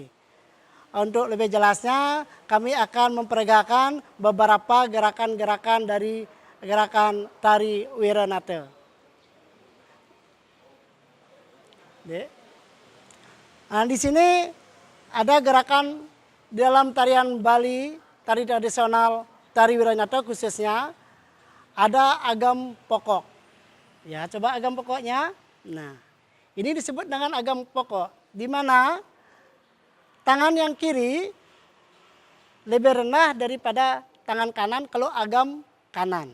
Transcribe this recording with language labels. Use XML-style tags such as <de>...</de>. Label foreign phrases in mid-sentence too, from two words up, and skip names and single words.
<id>Untuk lebih jelasnya kami akan memperagakan beberapa gerakan-gerakan dari gerakan tari Wiranata. Nah, di sini ada gerakan dalam tarian Bali, tari tradisional, tari Wiranata khususnya, ada agam pokok. Ya, coba agam pokoknya. Nah, ini disebut dengan agam pokok, di mana tangan yang kiri lebih rendah daripada tangan kanan kalau agam kanan.</id>